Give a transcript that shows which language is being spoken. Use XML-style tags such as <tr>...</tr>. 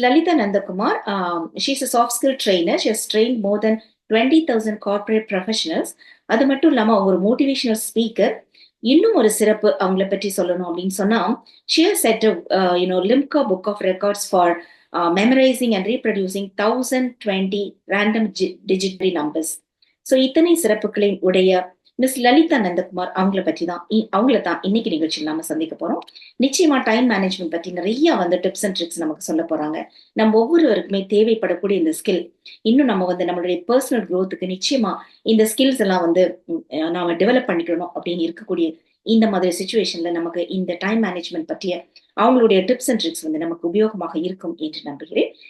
<en>Lalita Nandakumar, she's a soft skill trainer. She has trained more than 20,000 corporate professionals.</en> <ta>அது மட்டும் இல்லாம அவங்க ஒரு மோட்டிவேஷனல் ஸ்பீக்கர். இன்னும் ஒரு சிறப்பு அவங்கள பற்றி சொல்லணும் அப்படின்னு சொன்னா,</ta> <en>she has set a Limca Book of Records for memorizing and reproducing 1020 random digit numbers.</en> <ta>So இத்தனை சிறப்புகளையும் உடைய மிஸ் லலிதா நந்தகுமார் அவங்கள தான் இன்னைக்கு நிகழ்ச்சியில் நாம சந்திக்க போறோம். நிச்சயமா டைம் மேனேஜ்மெண்ட் பத்தி நிறைய வந்து டிப்ஸ் அண்ட் ட்ரிக்ஸ் நமக்கு சொல்ல போறாங்க. நம்ம ஒவ்வொருவருக்குமே தேவைப்படக்கூடிய இந்த ஸ்கில் இன்னும் நம்ம வந்து நம்மளுடைய பர்சனல் growth-க்கு நிச்சயமா இந்த ஸ்கில்ஸ் எல்லாம் வந்து நாம டெவலப் பண்ணிக்கணும் அப்படின்னு இருக்கக்கூடிய இந்த மாதிரி சுச்சுவேஷன்ல நமக்கு இந்த டைம் மேனேஜ்மெண்ட் பற்றிய அவங்களுடைய டிப்ஸ் அண்ட் ட்ரிக்ஸ் வந்து நமக்கு உபயோகமாக இருக்கும் என்று நம்புகிறேன்.</ta>